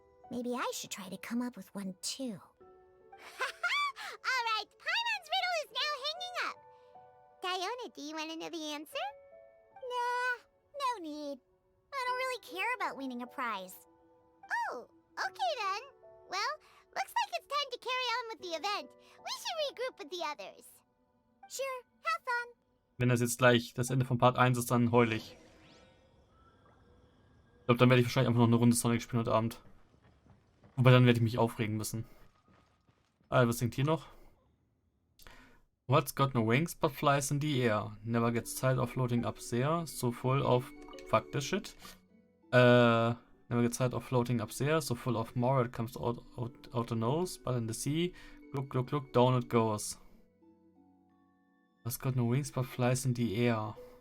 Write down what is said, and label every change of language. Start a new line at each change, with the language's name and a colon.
English: Maybe I should try to come up with one too. All right, Paimon's riddle is now hanging up. Diona, do you want to know the answer? Nah, no need. I don't really care about winning a prize. Oh, okay then. Well, looks like it's time to carry on with the event. We should regroup with the others. Sure, have fun.
German: Wenn das jetzt gleich das Ende von Part 1 ist, dann heul ich. Ich glaube, dann werde ich wahrscheinlich einfach noch eine Runde Sonic spielen heute Abend. Wobei dann werde ich mich aufregen müssen. Ah, was singt hier noch?
English: What's got no wings but flies in the air? Never gets tired of floating up there. So full of... Fuck this shit. Never gets tired of floating up there. So full of more it comes out the nose. But in the sea, look, look, look, down it goes. What's got no wings but flies in the air?